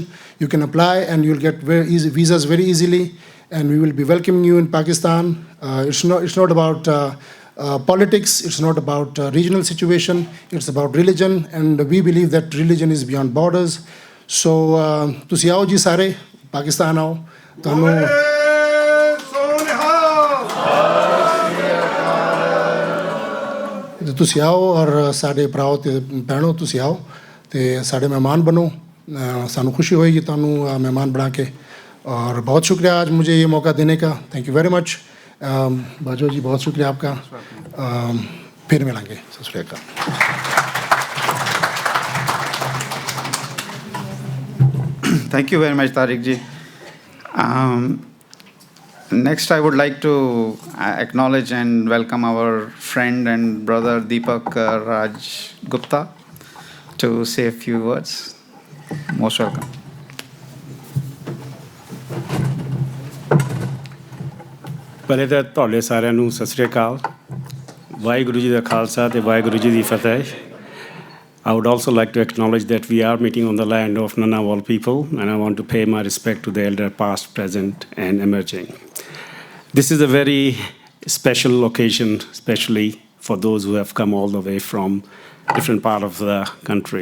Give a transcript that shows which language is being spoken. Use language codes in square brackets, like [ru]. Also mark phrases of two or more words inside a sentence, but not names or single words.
[en] You can apply and you'll get visas very easily, and we will be welcoming you in Pakistan. It's not about politics, it's not about regional situation, it's about religion, and we believe that religion is beyond borders. So, [pa] ਤੁਸੀਂ ਆਓ ਜੀ ਸਾਰੇ ਪਾਕਿਸਤਾਨ ਆਓ ਤੁਹਾਨੂੰ ਤੁਸੀਂ ਆਓ ਔਰ ਸਾਡੇ ਭਰਾਓ ਤੇ ਭੈਣੋ ਤੁਸੀਂ ਆਓ ਤੇ ਸਾਡੇ ਮਹਿਮਾਨ ਬਣੋ ਸਾਨੂੰ ਖੁਸ਼ੀ ਹੋਏਗੀ ਤੁਹਾਨੂੰ ਮਹਿਮਾਨ ਬਣਾ ਕੇ [hi] और बहुत शुक्रिया आज मुझे ये मौका देने का [en] thank you very much [hi] बाजो जी बहुत शुक्रिया आपका फिर मिलेंगे [pa] ਸਤ ਸ੍ਰੀ ਅਕਾਲ [en] Thank you very much, Tariq ji. Next, I would like to acknowledge and welcome our friend and brother Deepak Raj Gupta to say a few words. Most welcome. [pa] ਪਹਿਲੇ ਤਾਂ ਤੁਹਾਡੇ ਸਾਰਿਆਂ ਨੂੰ ਸਤਿ ਸ਼੍ਰੀ ਅਕਾਲ ਵਾਹਿਗੁਰੂ ਜੀ ਦਾ ਖਾਲਸਾ ਤੇ ਵਾਹਿਗੁਰੂ ਜੀ ਦੀ ਫਤਿਹ [en] I would also like to acknowledge that we are meeting on the land of Nanawal people, and I want to pay my respect to the elder past, present, and emerging. This is a very special occasion, especially for those who have come all the way from different part of the country.